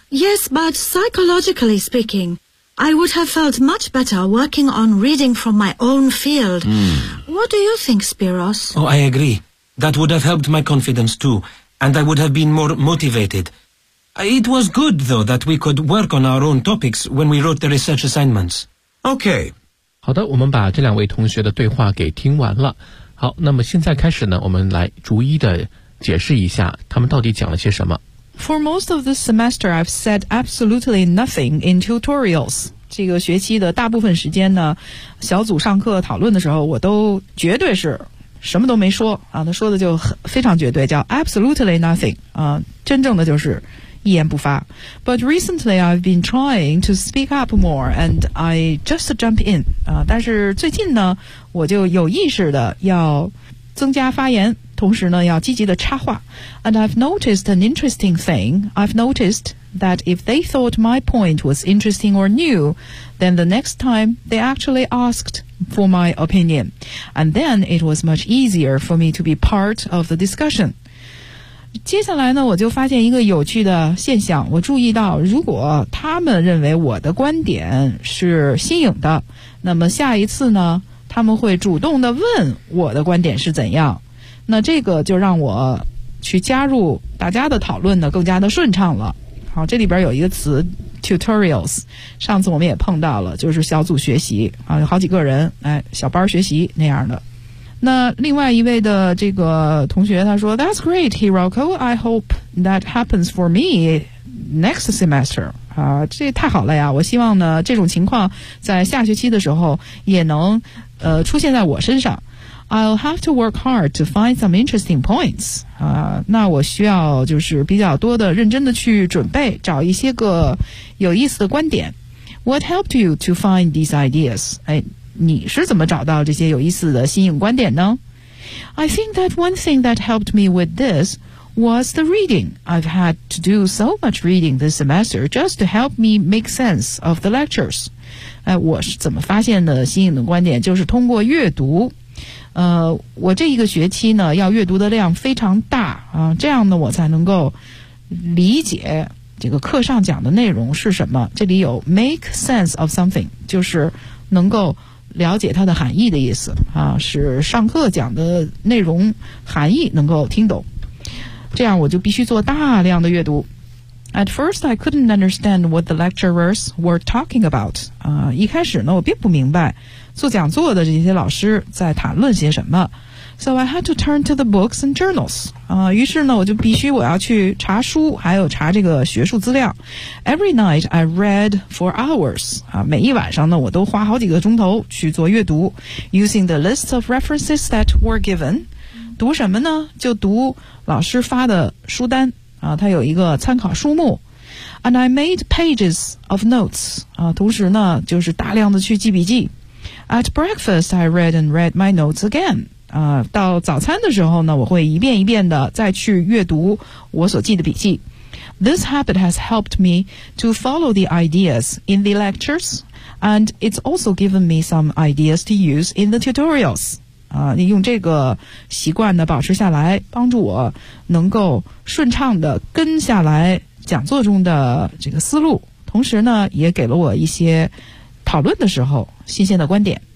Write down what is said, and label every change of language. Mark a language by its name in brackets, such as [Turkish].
[English] Yes, but psychologically speaking, I would have felt much better working on reading from my own field. What do you think, Spiros? Oh, I agree. That would have helped my confidence too, and I would have been more motivated. It was good, though, that we could work on our own topics when we wrote the research assignments. Okay. [Chinese] 好的，我们把这两位同学的对话给听完了。好，那么现在开始呢，我们来逐一的解释一下他们到底讲了些什么。 [English] For most of this semester, I've said absolutely nothing in tutorials. [Chinese] 这个学期的大部分时间呢，小组上课讨论的时候，我都绝对是什么都没说啊。他说的就非常绝对，叫 [English] absolutely nothing [Chinese] 啊，真正的就是一言不发。 [English] But recently, I've been trying to speak up more, and I just jump in 啊。 [Chinese] 但是最近呢，我就有意识的要增加发言。同时呢要积极的插话 [English] And I've noticed an interesting thing. I've noticed that if they thought my point was interesting or new, then the next time they actually asked for my opinion. And then it was much easier for me to be part of the discussion. [Chinese] 接下来呢我就发现一个有趣的现象。我注意到如果他们认为我的观点是新颖的，那么下一次呢他们会主动的问我的观点是怎样。那这个就让我去加入大家的讨论呢更加的顺畅了。好，这里边有一个词 tutorials， 上次我们也碰到了，就是小组学习啊，有好几个人哎，小班学习那样的。那另外一位的这个同学他说 [English] That's great Hiroko, I hope that happens for me next semester [Chinese] 啊，这太好了呀，我希望呢这种情况在下学期的时候也能出现在我身上。 [English] I'll have to work hard to find some interesting points. [Chinese] 那我需要就是比较多的认真的去准备，找一些个有意思的观点。 [English] What helped you to find these ideas? [Chinese] 哎，你是怎么找到这些有意思的新颖观点呢？ [English] I think that one thing that helped me with this was the reading. I've had to do so much reading this semester just to help me make sense of the lectures. [Chinese] 哎，我是怎么发现的新颖的观点？就是通过阅读。我这一个学期呢要阅读的量非常大啊，这样呢我才能够理解这个课上讲的内容是什么。这里有 [English] make sense of something， [Chinese] 就是能够了解它的含义的意思啊，是上课讲的内容含义能够听懂，这样我就必须做大量的阅读。 [English] At first, I couldn't understand what the lecturers were talking about. [Chinese] 一开始呢，我并不明白做讲座的这些老师在谈论些什么。 [English] So I had to turn to the books and journals. [Chinese] 于是呢，我就必须我要去查书，还有查这个学术资料。 [English] Every night, I read for hours. [Chinese] 每一晚上呢，我都花好几个钟头去做阅读。 [English] Using the list of references that were given. [Chinese] 读什么呢？就读老师发的书单。啊，它有一个参考书目 ， [English] and I made pages of notes [Chinese] 啊，同时呢，就是大量的去记笔记。 [English] At breakfast, I read and read my notes again. [Chinese] 到早餐的时候呢，我会一遍一遍的再去阅读我所记的笔记。 [English] This habit has helped me to follow the ideas in the lectures, and it's also given me some ideas to use in the tutorials. [Chinese] 你用这个习惯呢保持下来，帮助我能够顺畅的跟下来讲座中的这个思路，同时呢也给了我一些讨论的时候新鲜的观点。